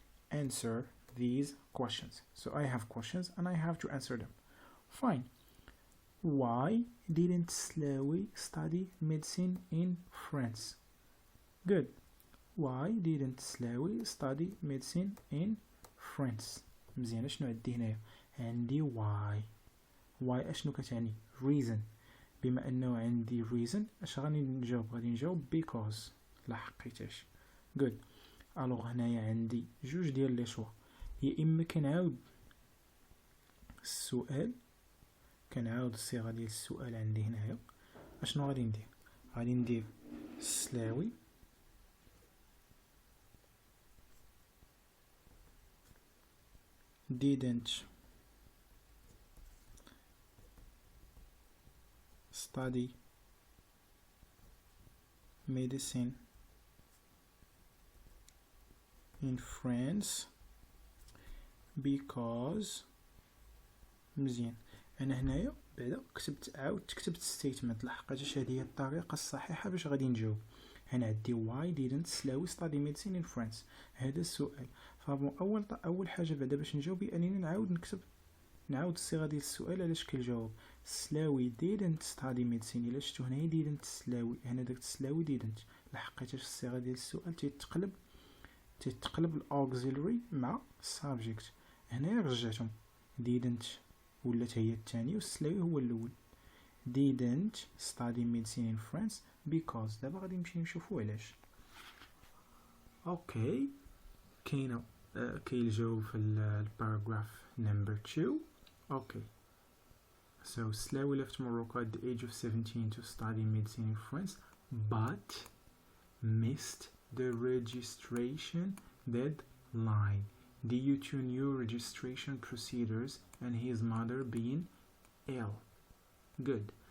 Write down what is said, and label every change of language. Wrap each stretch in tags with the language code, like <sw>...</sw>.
<en>Answer these questions. So I have questions and I have to answer them. Fine. Why didn't Slawi study medicine in France? Good. Why didn't Slawi study medicine in France?</en> <ar>مزيان. شنو عندي هنايا؟ عندي why. why أشنو كتعني؟ reason. بما أنه عندي reason أش غادي نجاوب؟ غادي نجاوب because. لحقيتاش. good. ألوغ هنايا عندي جوج ديال لي شوا. يا إما كنعاود السؤال كنعاود الصيغة ديال السؤال عندي هنايا. أشنو غادي ندير؟ غادي ندير سلاوي</ar> <en>didn't study medicine in France because</en> <ar>مزيان. انا هنايا بعدا كتبت ستيتمنت لحقاش هذه هي الطريقه الصحيحه باش غادي نجاوب. هنا عندي</ar> <en>why didn't Slawi study medicine in France.</en> <ar>هذا السؤال. فبون اول حاجه بعدا باش نجاوب هي انني نعاود الصيغه ديال السؤال على شكل جواب.</ar> <en>Slawi didn't study medicine.</en> <ar>الا شفتو هنايا didn't Slawi هنا درت Slawi didn't لحقاش الصيغه ديال السؤال تتقلب الاوكسيلري مع subject. هنايا رجعتهم didn't ولات هي الثاني والسلاوي هو الاول.</ar> <en>didn't study medicine in France because.</en> <ar>دابا غادي نشوفو علاش. اوكي كاين الجواب في الباراجراف نمبر 2.</ar> <en>Okay so Slawi left Morocco at the age of 17 to study medicine in France but missed the registration deadline due to new registration procedures and his mother being ill. Good.</en>